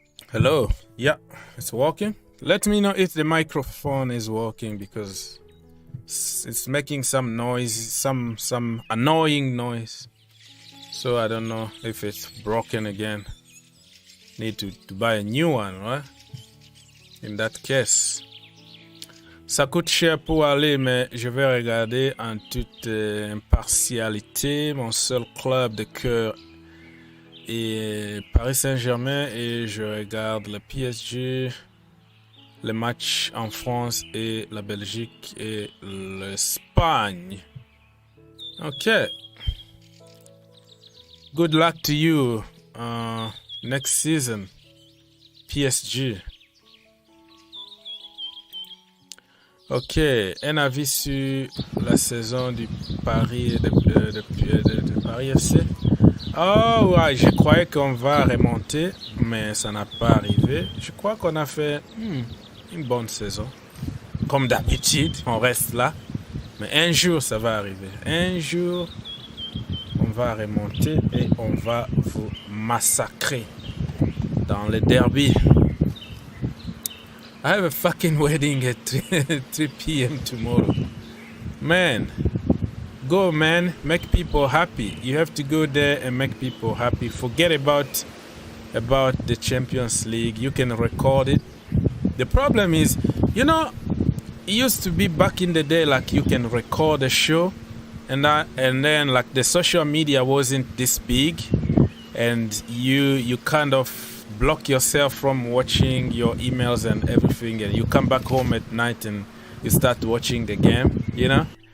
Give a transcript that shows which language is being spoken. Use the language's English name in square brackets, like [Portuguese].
[English] Hello. Yeah, it's working. Let me know if the microphone is working, because it's making some noise, some annoying noise. So I don't know if it's broken again. Need to buy a new one, right? In that case. [French] Ça coûte cher pour aller, mais je vais regarder en toute impartialité. Mon seul club de cœur est Paris Saint-Germain et je regarde le PSG, les matchs en France et la Belgique et l'Espagne. [English] Okay. Good luck to you next season, PSG. [French] Ok, un avis sur la saison du Paris de Paris FC. Oh ouais, je croyais qu'on va remonter, mais ça n'a pas arrivé. Je crois qu'on a fait une bonne saison. Comme d'habitude, on reste là. Mais un jour, ça va arriver. Un jour, on va remonter et on va vous massacrer dans le derby. [English] I have a fucking wedding at 3 p.m. tomorrow. Man, go man, make people happy. You have to go there and make people happy. Forget about the Champions League. You can record it. The problem is, you know, it used to be back in the day like you can record a show and then like the social media wasn't this big and you kind of block yourself from watching your emails and everything, and you come back home at night and you start watching the game, you know?